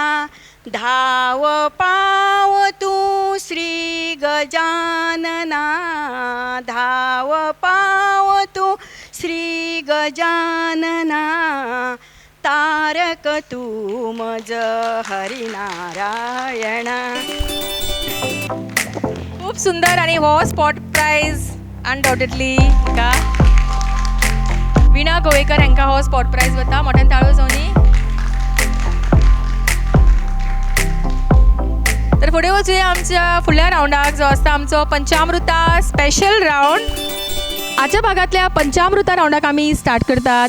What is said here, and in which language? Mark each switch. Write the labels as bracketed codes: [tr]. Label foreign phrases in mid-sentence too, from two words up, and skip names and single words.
[mr] धाव पाव तू श्री गजानना, धाव पाव तू श्री गजानना, तारक तू मज हरिनारायणा. [kok] खूप सुंदर. आणि हो [en] spot prize undoubtedly [kok] का विणा गोवेकर हांकां हो [en] spot prize [kok] वता. मोठ्यान ताळयो जावनी. तर फुडें वचुया आमच्या फुडल्या रावंडाक जो आसता आमचो पंचामृता [en] special round. [kok] आजच्या भागातल्या पंचामृता रावंडाक आमी स्टार्ट करतात.